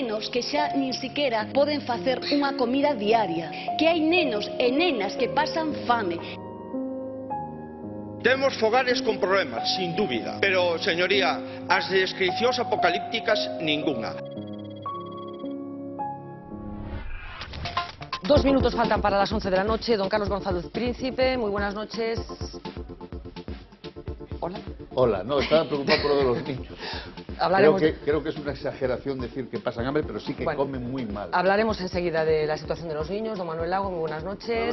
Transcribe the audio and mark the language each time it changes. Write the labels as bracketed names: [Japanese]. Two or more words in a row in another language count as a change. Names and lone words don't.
[Galician] que xa nin siquiera poden facer unha comida diaria, que hai nenos e nenas que pasan fame. Temos fogares con problemas, sin dúbida, pero, señoría, as descricións apocalípticas ningunha. [Spanish] 2 minutos faltan para las 11 de la noche. Don Carlos González Príncipe, muy buenas noches. Hola. Hola, no, estaba preocupado por lo de los niños. Creo que es una exageración decir que pasan hambre, pero sí que comen muy mal. Hablaremos enseguida de la situación de los niños. Don Manuel Lago, muy buenas noches.